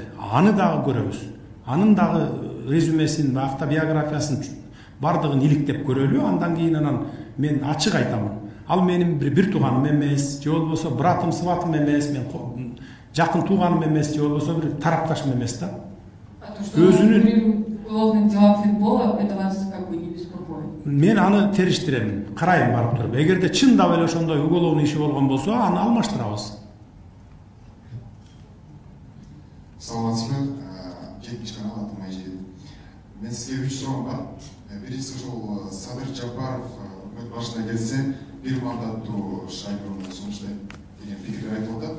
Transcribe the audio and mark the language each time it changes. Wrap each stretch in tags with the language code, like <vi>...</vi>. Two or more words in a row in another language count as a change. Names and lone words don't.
<ky>Аны дагы көрөбүз. Анын дагы резюмесин, автобиографиясын бардыгын иликтеп көрөлү. Андан кийин анан мен ачык айтамын. Ал менин бир тууганым эмес, же болбосо братым, сватым эмес, мен жакын тууганым эмес, же болбосо бир тарапташым эмес да.</ky> <ru>А то, что вы в уголовных делах Финпола, это вас как бы не беспокоит?</ru> <ky>Мен аны териштирем, карайм барып туруп. Эгерде чындап эле ошондой уголовный иши болгон болсо, аны алмаштырабыз. Саламатсызбы, 7-чи канал атым Айжел. Мен сизге 3 суроом бар. Биринчиси ошол Садыр Жапаров өкмөт башына келсе, 1 мандаттуу шайлоону сунуштайт деген пикир айтылып атат.</ky>